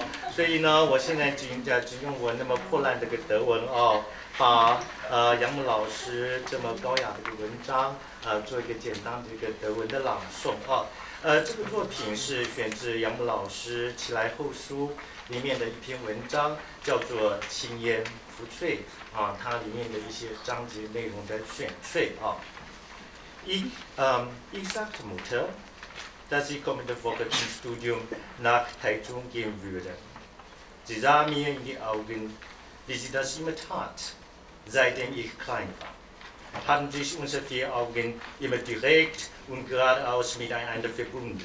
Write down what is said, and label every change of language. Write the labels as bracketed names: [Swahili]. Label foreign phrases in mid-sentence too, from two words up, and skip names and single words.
[Chinese] 所以呢，我现在只用我那么破烂的个德文哦，把杨牧老师这么高雅的一个文章做一个简单的一个德文的朗诵啊。这个作品是选自杨牧老师《奇莱后书》里面的一篇文章，叫做《轻烟浮翠》啊，它里面的一些章节内容的选粹啊。 [German] Ich sagte Mutter, dass ich kommende Woche zum Studium nach Taichung gehen würde. Sie sah mir in die Augen, wie sie das immer tat, seitdem ich klein war. Haben sich unsere 4 Augen immer direkt und geradeaus miteinander verbunden.